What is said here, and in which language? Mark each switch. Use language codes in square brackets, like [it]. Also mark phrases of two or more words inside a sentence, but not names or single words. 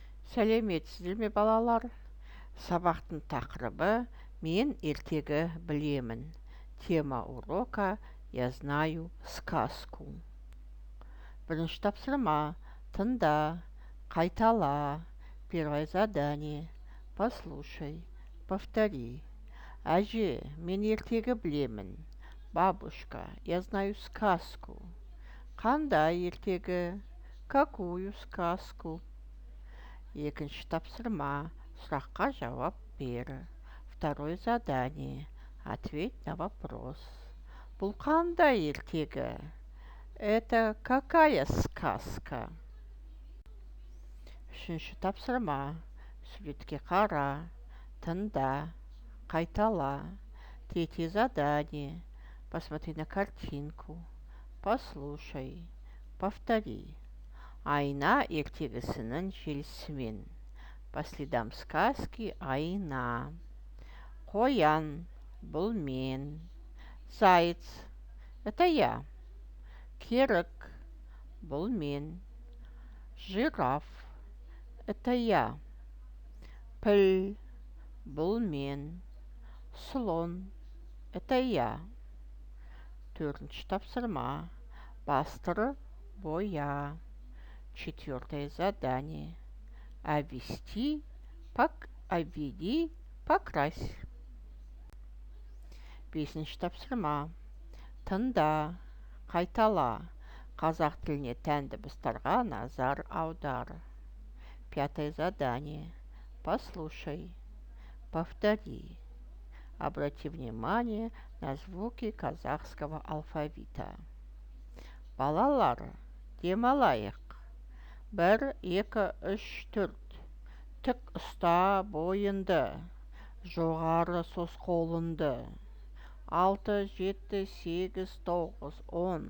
[kk] Сәлеметсіздер ме балалар? Сабақтың тақырыбы «Мен ертегі білемін». [ru] Тема урока «Я знаю сказку». [kk] Бірінші тапсырма. Тыңда, қайтала. [ru] Первое задание. Послушай, повтори. [kk] Әже, мен ертегі білемін. [ru] Бабушка, я знаю сказку. [kk] Қандай ертегі? [ru] Какую сказку? [kk] Екінші тапсырма. Сұраққа жауап бер. [ru] Второе задание. Ответь на вопрос. [kk] Бұл қандай ертегі? [ru] Это какая сказка? [kk] Үшінші тапсырма. Суретке қара. Тыңда. Қайтала. [ru] Третье задание. Посмотри на картинку. Послушай. Повтори. [kk] Айна ертегісінің желісімен. [ru] По следам сказки Айна. [kk] Қоян, бұл мен. [ru] Заяц, это я. [kk] Керік, бұл мен. [ru] Жираф, это я. [kk] Піл, бұл мен. [ru] Слон, это я. [kk] Төртінші тапсырма. Бастыры боя. [ru] Четвертое задание. Обведи, покрась. [kk] Бесінші тапсырма. Тыңда, қайтала. Қазақ тіліне тән дыбыстарға назар аудар. [ru] Пятое задание. Послушай, повтори. Обрати внимание на звуки казахского алфавита. [kk] Балалар, демалайық. 1, 2, 3, 4. Тік ұста бойынды. Жоғары сос қолынды. 6, 7, 8, 9, 10.